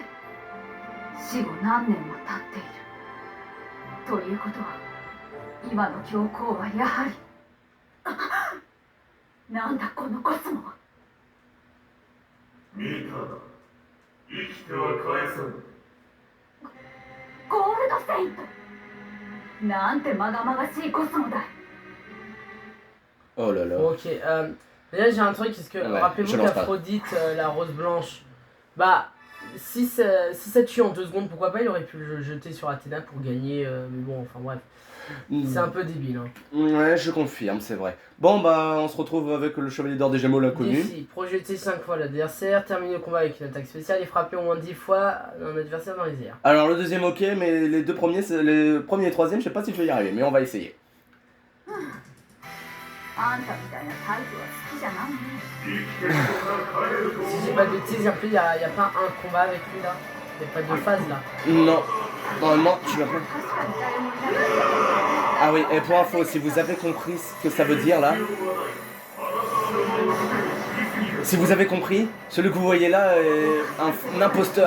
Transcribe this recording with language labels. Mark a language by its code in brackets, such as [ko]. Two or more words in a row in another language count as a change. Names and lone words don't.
[ja] 死後何年も経っているということは今の教皇はやはりなんだこのコスモは。見たな、生きては返さぬ。ゴールドセイント、なんてまがまがしいコスモだい。 [fr] Oh là là. Ok, là j'ai un truc, parce que Ouais, rappelez-vous qu'Aphrodite, la rose blanche, bah si ça tue en 2 secondes, pourquoi pas, il aurait pu le jeter sur Athéna pour gagner, mais bon, enfin bref. C'est un peu débile. Hein. Ouais, je confirme, c'est vrai. Bon, bah, on se retrouve avec le Chevalier d'Or des Gémeaux, l'inconnu. Défi, projeter 5 fois l'adversaire, terminer le combat avec une attaque spéciale et frapper au moins 10 fois un adversaire dans les airs. Alors, le deuxième, ok, mais les deux premiers, les premiers et troisième, je sais pas si je vais y arriver, mais on va essayer. [ja] あんたみたいなタイプは好きじゃないね。 [fr] Si j'ai pas de bêtises, en plus, y a pas un combat avec lui là. Y a pas de phase là. Non, normalement, tu vas pas. Ah oui, et pour info, si vous avez compris ce que ça veut dire là. Si vous avez compris, celui que vous voyez là est un imposteur.